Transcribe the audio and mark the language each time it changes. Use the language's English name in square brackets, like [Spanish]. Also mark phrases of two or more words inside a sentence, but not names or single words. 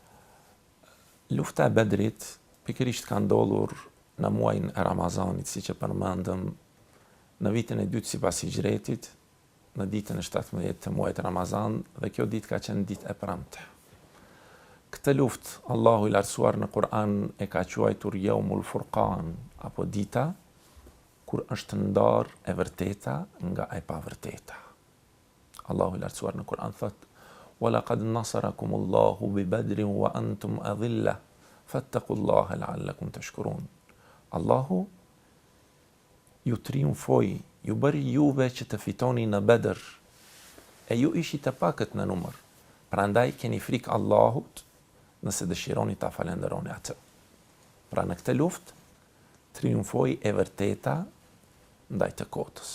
[Albanian] Lufta e Bedrit pikërisht ka ndodhur në muajin e Ramazanit, siç e përmendëm, në vitin e dytë sipas hijretit, në ditën e 17 të muajit Ramazan, dhe kjo ditë ka qenë ditë e premte. Këtë luftë Allahu i lartësuar në Kur'an e ka quajtur Yaumul Furqan, apo dita kur është ndarë e vërteta nga e pavërteta. Allahu i lartësuar në Kur'an thot: [Arabic] "ولقد نصركم الله ببدر وأنتم أذلة فاتقوا الله لعلكم تشكرون." [Albanian] Allahu ju triumfoi, ju bëri juve që të fitoni në Bedër, e ju ishit të pakët në numër. Prandaj keni frikë Allahut nëse dëshironi ta falenderoni atë. Pra në këtë luftë triumfoi e vërteta ndaj të kotës.